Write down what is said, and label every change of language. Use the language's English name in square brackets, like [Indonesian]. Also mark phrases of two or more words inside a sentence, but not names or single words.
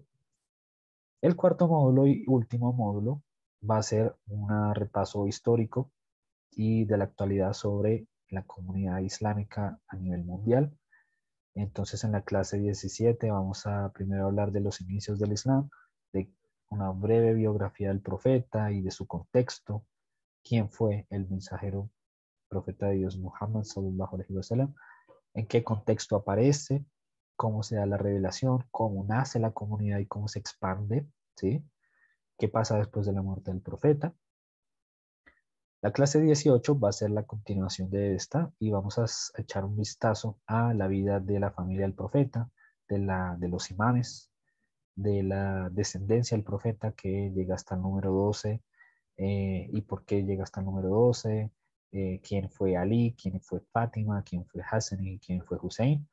[Spanish] El cuarto módulo y último módulo va a ser un repaso histórico y de la actualidad sobre la comunidad islámica a nivel mundial. Entonces, en la clase 17 vamos a primero hablar de los inicios del Islam, de una breve biografía del profeta y de su contexto, quién fue el mensajero profeta de Dios Muhammad [Arabic] صلى الله عليه وسلم, [Spanish] en qué contexto aparece, cómo se da la revelación, cómo nace la comunidad y cómo se expande, ¿sí? ¿Qué pasa después de la muerte del profeta? La clase 18 va a ser la continuación de esta y vamos a echar un vistazo a la vida de la familia del profeta, de los imanes, de la descendencia del profeta que llega hasta el número 12 y por qué llega hasta el número 12, quién fue Ali, quién fue Fátima, quién fue Hassan y quién fue Hussein.